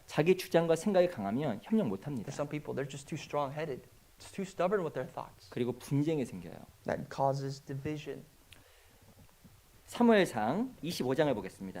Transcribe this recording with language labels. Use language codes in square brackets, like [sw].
[ko] 자기 주장과 생각이 강하면 협력 못 합니다. [en] For some people, they're just too strong-headed, just too stubborn with their thoughts. 그리고 분쟁이 생겨요. That causes division. [ko] 사무엘상 25장을 보겠습니다.